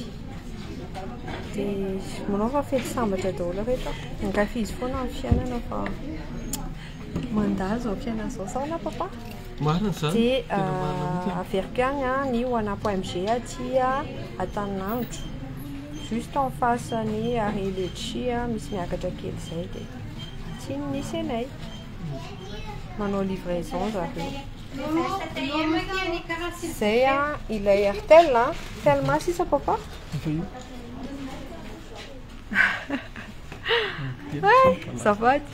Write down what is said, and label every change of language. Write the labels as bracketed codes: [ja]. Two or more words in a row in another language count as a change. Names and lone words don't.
[mg] Dia manao fa fety sambatra daholo rehetra. Ankafizy foana amin'ny fiainana fa mandazy ao fiainana zao sao na papa. Marina zany. Dia averiko ihany ny ho ana.mg aty Antananarivo. [fr] Juste en face [mg] ny Areletsy misy miakatra kely zay dia tsy nisy anay. Manao livraison zareo. Zay ilay Airtel Telma sisa papa. Ai, azafady.